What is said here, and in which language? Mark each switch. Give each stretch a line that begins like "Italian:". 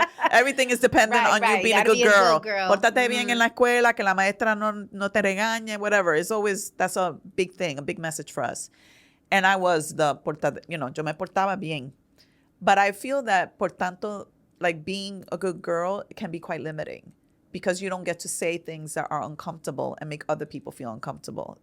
English: Everything is dependent on you being a good girl.
Spanish: Pórtate bien en la escuela, que la maestra no te regañe,
English: whatever. It's always, that's a big thing, a big message for us. And I was
Spanish: yo me portaba bien.
English: But I feel that,
Spanish: por tanto,
English: like being a good girl can be quite limiting. because you don't get to say things that are uncomfortable and make other people feel uncomfortable.